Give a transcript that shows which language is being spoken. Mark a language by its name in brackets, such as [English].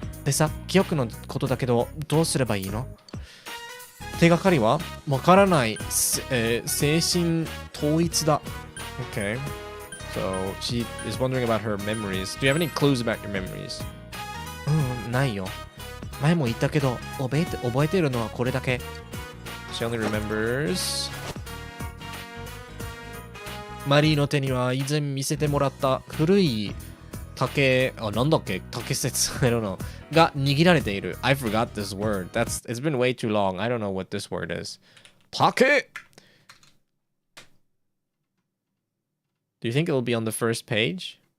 [Japanese] でさ、記憶のことだけど、どうすればいいの？手がかりはわからない。精神統一だ。Okay. [English] So she is wondering about her memories. Do you have any clues about your memories? [Japanese] ないよ。前も言ったけど、覚えてるのはこれだけ。 [English] She only remembers. [Japanese] マリーの手には以前見せてもらった古いなんだっけ竹節 [English] I don't know [Japanese] が握られている。 [English] I forgot this word. It's been way too long. I don't know what this word is. [Japanese] 竹! [English] Do you think it'll be on the first page?